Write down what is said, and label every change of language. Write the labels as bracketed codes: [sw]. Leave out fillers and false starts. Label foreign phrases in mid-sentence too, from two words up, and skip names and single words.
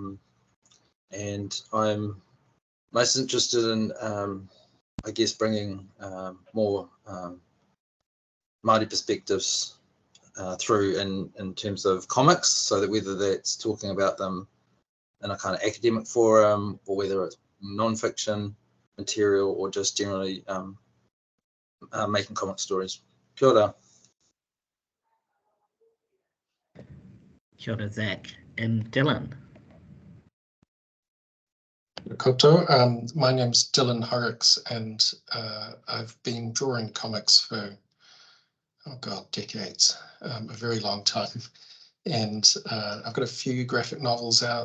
[en] And I'm most interested in, I guess, bringing more Māori perspectives through in terms of comics, so that whether that's talking about them in a kind of academic forum or whether it's non-fiction material or just generally making comic stories. [mi] Kia ora. Kia ora, Zach. [en] And Dylan. [mi] Koto. [en] My name's Dylan Horrocks, and I've been drawing comics for, oh God, decades, a very long time. And I've got a few graphic novels out.